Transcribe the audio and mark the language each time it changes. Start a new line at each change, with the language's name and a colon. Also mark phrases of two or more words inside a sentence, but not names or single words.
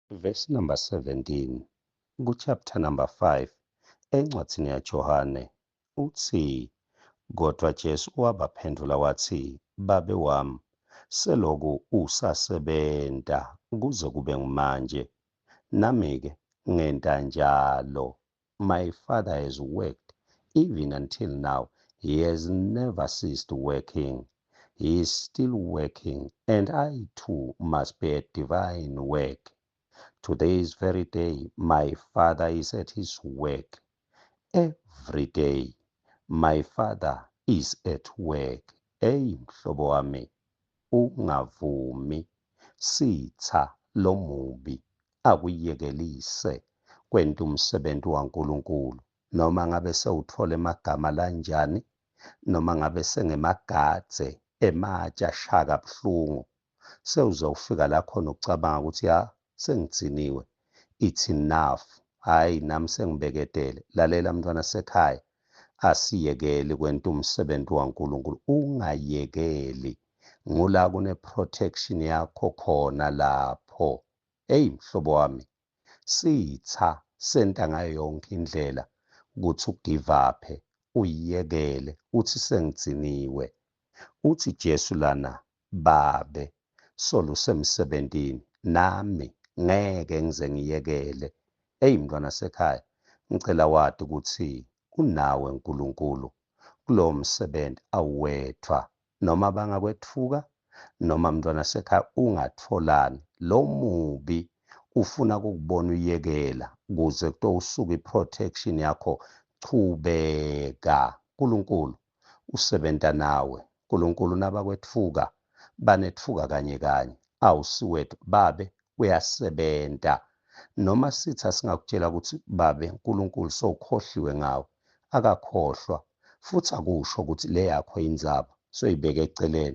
English: verse number 17, kuchapter number
Swati: 5, encwadzini yaJohane, uthi, kodwa Jesu wabaphendula wathi, Babe wami, seloku usasebenta kuze kube manje, nami-ke ngenta njalo.
English: My Father has worked, even until now. He has never ceased working. He is still working, and I too must be at divine work. To this very day, my Father is at his work. Every day, my Father is at work.
Swati: Hey, mhlobo wami, ungavumi sitha lomubi akuyekelise kwenta umsebenzi waNkulunkulu, noma ngabe sewuthola emagama lanjani, noma ngabe sengemagadze ematsha shaka buhlungu, sewuzofika la khona ucabanga ukuthi sengigciniwe.
English: It's enough.
Swati: Hayi, nami sengibeketele. Lalela mntwana sekhaya, asiyekeli kwenta umsebenzi waNkulunkulu. Ungayekeli. Ngula kune-protection yakho khona lapho. Hey, mhlobo wami, sitha senta ngayo yonke indlela ukuthi
English: ugive up,
Swati: uyiyekele, uthi sengigciniwe. Uthi Jesu lana, Babe, solusemsebentini, nami ngeke ngize ngiyekele. Hey, mntwana sekhaya, ngicela wadi ukuthi unawe uNkulunkulu kulowo msebenzi awuwethwa, noma bangakwethuka, noma mntwana sekhaya ungatholani. Lo mubi ufuna ukukubona uyekela ukuze kutosuka i-protection yakho. Chubeka. uNkulunkulu usebenta nawe. uNkulunkulu nabakwethuka banethuka kanye kanye, awusiwethu. Babe uyasebenta. Noma sithi asingakutshela ukuthi Babe uNkulunkulu sowukhohliwe ngawe, akakhohlwa, futhi akusho ukuthi le yakho inzaba soyibeke eceleni.